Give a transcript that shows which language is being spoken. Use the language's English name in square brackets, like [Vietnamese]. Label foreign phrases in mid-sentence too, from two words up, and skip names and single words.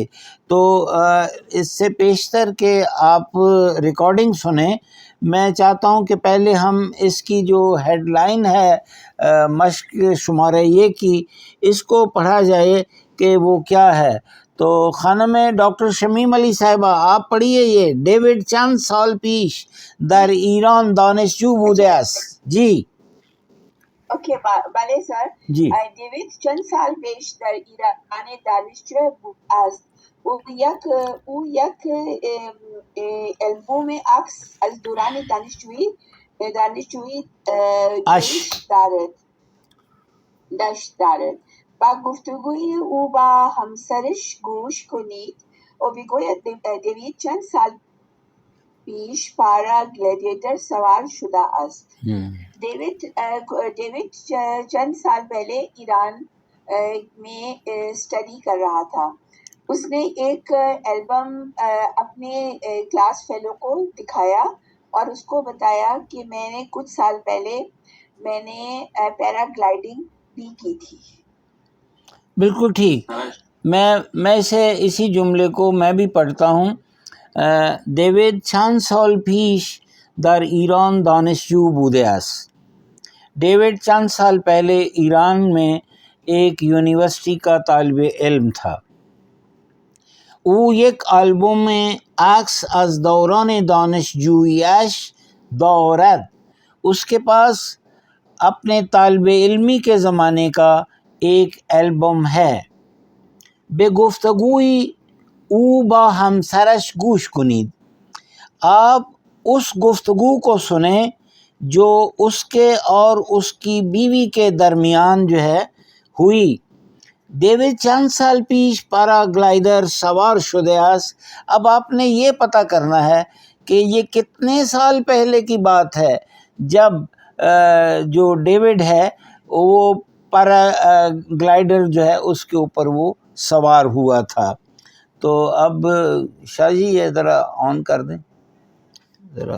[Urdu] تو اس سے پیشتر کہ آپ ریکارڈنگ سنیں، میں چاہتا ہوں کہ پہلے ہم اس کی جو ہیڈ لائن ہے مشق شمارہ 1 کی، اس کو پڑھا جائے کہ وہ کیا ہے. تو خانم ڈاکٹر شمیم علی صاحبہ آپ پڑھیے یہ. [Persian] ڈیوڈ چند سال پیش در ایران دانشجو بوده است. [Urdu] جی اوکے بله سر. جی [Persian] دیوید چند سال پیش در ایران دانشجو است. او یک البوم عکس از دوران دانشجویی داشت دارد. با گفتگوی او با همسرش گوش کنید. او میگوید دیوید چند سال پیش پارا گلیڈیٹر سوار شده است. [Urdu] دیوید چند سال پہلے ایران میں اسٹڈی کر رہا تھا. اس نے ایک البم اپنے [English] class fellow [Urdu] کو دکھایا اور اس کو بتایا کہ میں نے کچھ سال پہلے میں نے پیرا گلائڈنگ بھی کی تھی. بالکل ٹھیک. میں اسی جملے کو میں بھی پڑھتا ہوں. [Persian] دیوید چند سال پیش در ایران دانشجو بوده است. [Urdu] ڈیوڈ چند سال پہلے ایران میں ایک یونیورسٹی کا طالب علم تھا. [Persian] او یک آلبوم عکس از دوران دانشجوییش دارد. [Urdu] اس کے پاس اپنے طالب علمی کے زمانے کا ایک البم ہے. [Persian] به گفتگوی او با همسرش گوش کنید. [Urdu] آپ اس گفتگو کو سنیں جو اس کے اور اس کی بیوی کے درمیان جو ہے ہوئی. [Persian] دیوید چند سال پیش پارا گلائیڈر سوار شده است. [Urdu] اب آپ نے یہ پتہ کرنا ہے کہ یہ کتنے سال پہلے کی بات ہے جب جو ڈیوڈ ہے وہ پیراگلائڈر جو ہے اس کے اوپر وہ سوار ہوا تھا. تو اب شاہ جی یہ ذرا آن کر دیں ذرا.